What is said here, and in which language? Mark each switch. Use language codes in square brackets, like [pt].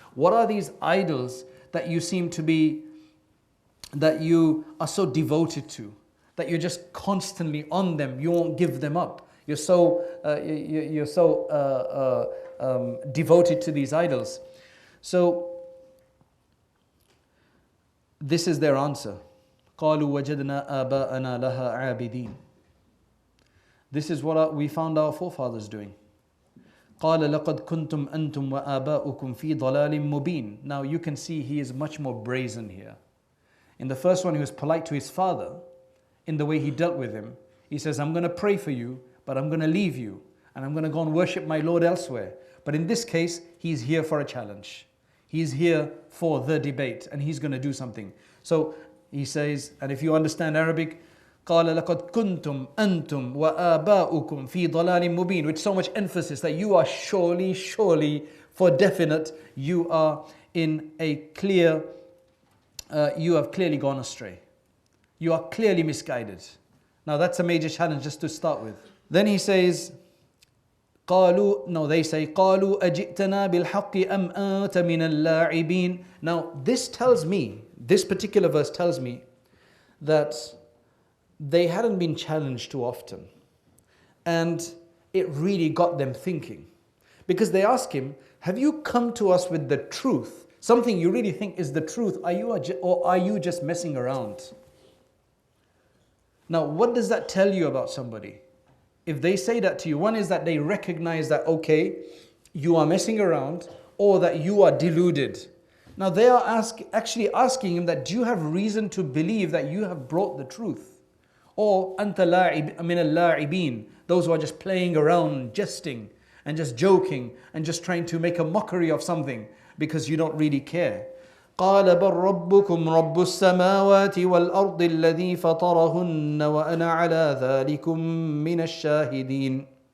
[en] What are these idols that you seem to be, that you are so devoted to, that you're just constantly on them, you won't give them up. You're so devoted to these idols. So this is their answer. [ar] قالوا وجدنا آباءنا لها عابدين. [en] This is what we found our forefathers doing. [ar] قال لقد كنتم أنتم وآباؤكم في ضلال مبين. [en] Now you can see he is much more brazen here. In the first one, he was polite to his father in the way he dealt with him. He says, I'm going to pray for you, but I'm going to leave you, and I'm going to go and worship my Lord elsewhere. But in this case, he's here for a challenge. He's here for the debate, and he's going to do something. So he says, and if you understand Arabic, [ar] قال لقد كنتم أنتم وآباؤكم في ضلال مبين, [en] with so much emphasis that you are surely, for definite, you are in a clear, you have clearly gone astray. You are clearly misguided. Now that's a major challenge just to start with. Then he says, they say, [ar] قالوا أجئتنا بالحق أم أنت من اللاعبين. [en] Now this tells me, this particular verse tells me that they hadn't been challenged too often. And it really got them thinking. Because they ask him, have you come to us with the truth? Something you really think is the truth, or are you just messing around? Now, what does that tell you about somebody? If they say that to you, one is that they recognize that, okay, you are messing around, or that you are deluded. Now, they are actually asking him that, do you have reason to believe that you have brought the truth? Or [ar] أنت لاعب من اللاعبين, [en] those who are just playing around, jesting, and just joking, and just trying to make a mockery of something, because you don't really care. [ar] قال بل ربكم رب السماوات والأرض الذي فطرهن وأنا على ذلكم من الشاهدين.